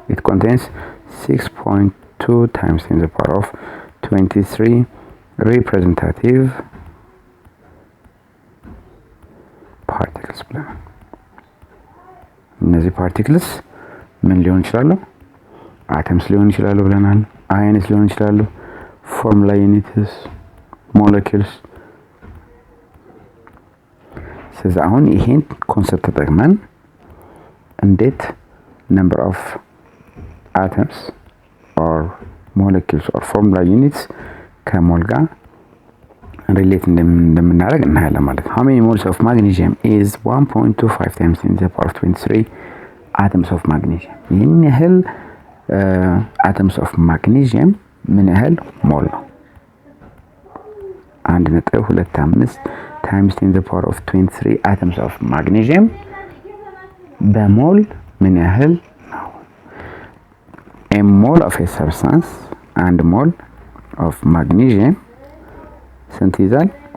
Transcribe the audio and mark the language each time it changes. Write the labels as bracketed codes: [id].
[en] it contains 6.2 times 10 to the power of 23 representative particles [am] ብለናል። እነዚህ ፓርቲክልስ ምን ሊሆን ይችላሉ? አተምስ ሊሆን ይችላሉ ብለናል። አየንስ ሊሆን ይችላሉ። ፎርሙላ ዩኒትስ፣ ሞለኪውልስ። ስለዚህ አሁን ይሄን ኮንሰፕት ተጠቅመን እንዴት [en] number of atoms or molecules or formula units [am] ከሞል ጋር ሪሌት እንደምናደርግ እናያለን ማለት ነው። [en] how many moles of magnesium is 1.25 times 10 to the power of 23 atoms of magnesium? [am] ይህን ያህል [en] atoms of magnesium [am] ምን ያህል ሞል ነው? [en] 1.25 times 10 to the power of 23 atoms of magnesium [am] በሞል ምን ያህል ነው? [en] A mole of a substance and mole of magnesium [am] ስንት ይዛል?